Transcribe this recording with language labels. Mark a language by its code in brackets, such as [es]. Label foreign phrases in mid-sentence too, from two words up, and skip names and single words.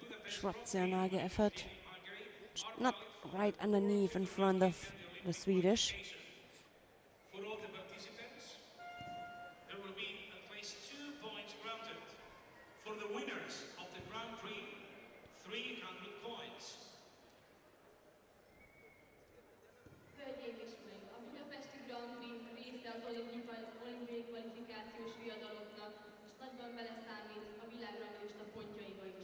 [en] Schwarzenegger effort. Not right underneath in front of the Swedish. For all the participants, there will be at least 2 points granted. For the winners of the Grand Prix, 300 points. [hu] Hölgyeim és uraim, a budapesti Grand Prix része az olimpiai kvalifikációs viadaloknak, és nagyban beleszámít a világranglista pontjaiba is.